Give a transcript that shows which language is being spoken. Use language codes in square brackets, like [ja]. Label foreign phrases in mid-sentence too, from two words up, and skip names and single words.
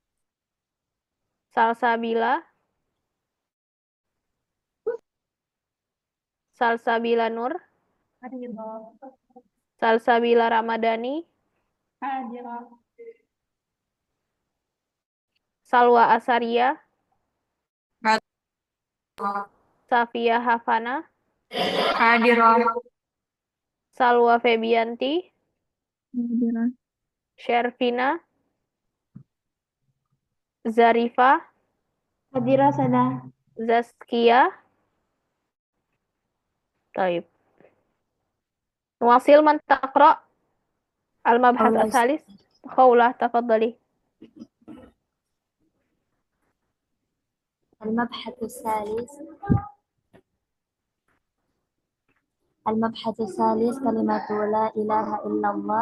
[ar] Salsabila, Salsabila Nur, Salsabila Ramadhani, Salwa Asaria, Safia Hafana, Hadirah. Salwa Febianti, Hadirah. Shervina, Zarifa, Hadirah Sada. Zaskia, طيب نواصل من تقرأ المبحث خولة. الثالث خولة تفضلي المبحث الثالث كلمة لا إله إلا الله.